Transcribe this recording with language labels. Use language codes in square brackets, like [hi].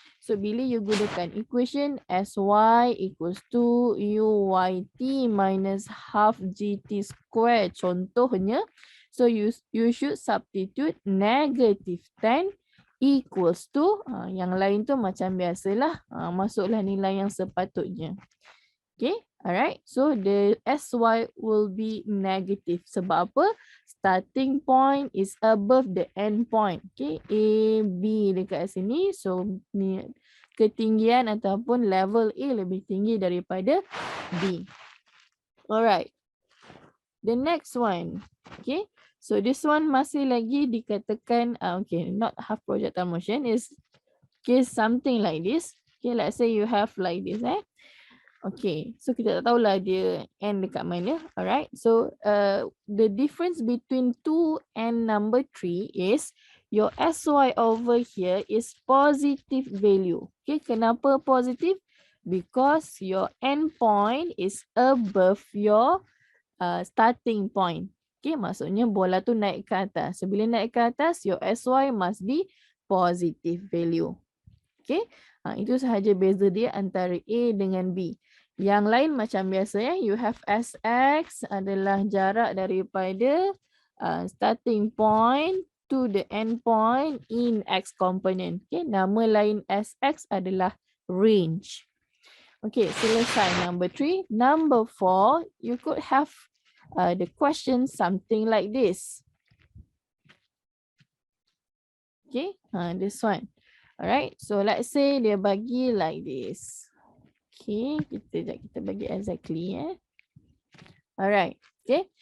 [en] So bila you gunakan equation sy equals to uyt minus half gt square contohnya, so you should substitute negative 10 equals to, [ms] yang lain tu macam biasalah, masuklah nilai yang sepatutnya. [en] Okay, alright. So the sy will be negative. [ms] Sebab apa? [en] Starting point is above the end point. [ms] Okay, A, B dekat sini. So ni ketinggian ataupun level A lebih tinggi daripada B. [en] Alright. The next one. Okay. So this one [ms] masih lagi dikatakan, [en] okay, not half projectile motion, is okay, something like this. Okay, let's say you have like this, Okay, so [ms] kita tak tahulah dia n dekat mana. [en] Alright, so the difference between 2 and number 3 is your sy over here is positive value. Okay, [ms] kenapa [en] positive? Because your end point is above your starting point. [ms] Okay, maksudnya bola tu naik ke atas. So bila naik ke atas, [en] your sy must be positive value. [ms] Okay, itu sahaja beza dia antara A dengan B. Yang lain macam biasa ya, [en] you have Sx [ms] adalah jarak daripada [en] starting point to the end point in X component. [ms] Okay, nama lain Sx adalah range. Okay, selesai number 3. [en] Number 4, you could have the question something like this. Okay, this one. Alright, so let's say [ms] dia bagi [en] like this. Okay, [ms] kita bagi [en] exactly. Alright, okay.